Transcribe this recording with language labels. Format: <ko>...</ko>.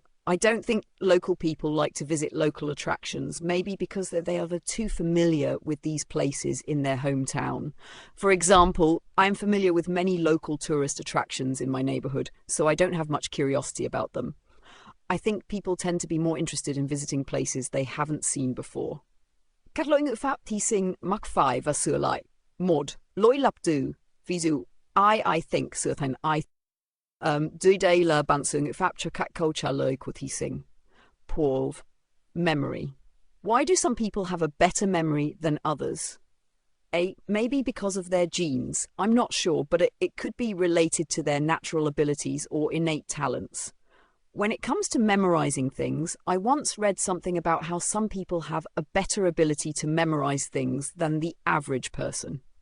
<en>I don't think local people like to visit local attractions, maybe because they are too familiar with these places in their hometown. For example, I am familiar with many local tourist attractions in my neighbourhood, so I don't have much curiosity about them. I think people tend to be more interested in visiting places they haven't seen before.</en> <vi>Các lỗi ngữ pháp thí sinh mắc phải và sửa lại. 1. Lỗi lặp từ, ví dụ</vi> <en>I think</en> <vi>sửa thành I. Dưới đây là bản sửa ngữ pháp cho các câu trả lời của thí sinh.</vi> <en>Paul, memory. Why do some people have a better memory than others? A. Maybe because of their genes. I'm not sure, but it could be related to their natural abilities or innate talents. When it comes to memorizing things, I once read something about how some people have a better ability to memorize things than the average person.</en>